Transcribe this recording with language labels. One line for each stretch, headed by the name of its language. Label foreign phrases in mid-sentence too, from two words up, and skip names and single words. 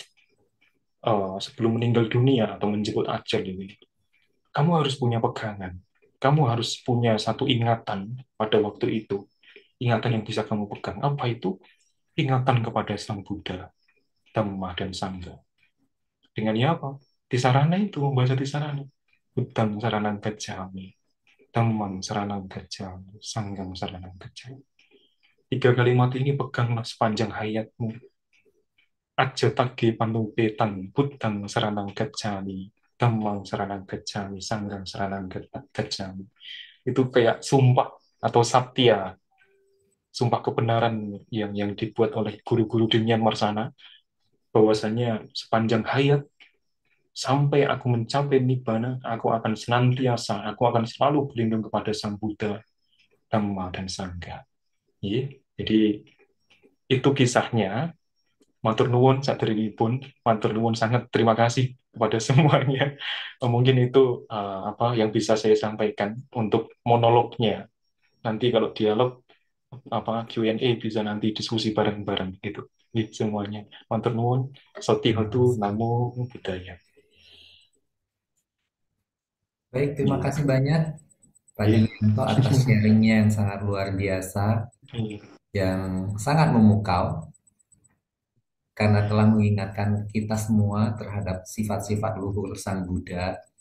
Indonesian: sebelum meninggal dunia atau menjemput ajal ini, kamu harus punya pegangan, kamu harus punya satu ingatan pada waktu itu, ingatan yang bisa kamu pegang. Apa itu? Ingatan kepada Sang Buddha, Dhamma dan Sangha. Dengan ya apa? Di sarana itu, membaca di sarana.
Pali: Buddhang saranang gacchami, Dhammang saranang gacchami, Sanghang saranang gacchami.
Indonesian: 3 kalimat ini peganglah sepanjang hayatmu.
Pali: Aja tagge panupetan, Buddhang saranang gacchami, Dhammang saranang gacchami, Sanghang saranang gacchami.
Indonesian: Itu kayak sumpah atau satya, sumpah kebenaran yang dibuat oleh guru-guru di Myanmar sana, bahwasanya sepanjang hayat sampai aku mencapai nibbana, aku akan selalu berlindung kepada Sang Buddha, Dhamma dan Sangha. Jadi itu kisahnya.
Javanese: Matur nuwun saderengipun, matur nuwun
Indonesian: sangat terima kasih kepada semuanya. Mungkin itu apa yang bisa saya sampaikan untuk monolognya. Nanti kalau dialog apa Q&A bisa nanti diskusi bareng-bareng gitu. Semuanya.
Javanese: Matur nuwun,
Pali: Sotihotu, Namo Buddhaya.
Indonesian: Baik, terima Iya. kasih banyak Pak Iya. Julianto atas sharingnya yang sangat luar biasa, Iya. yang sangat memukau, karena telah mengingatkan kita semua terhadap sifat-sifat luhur Sang Buddha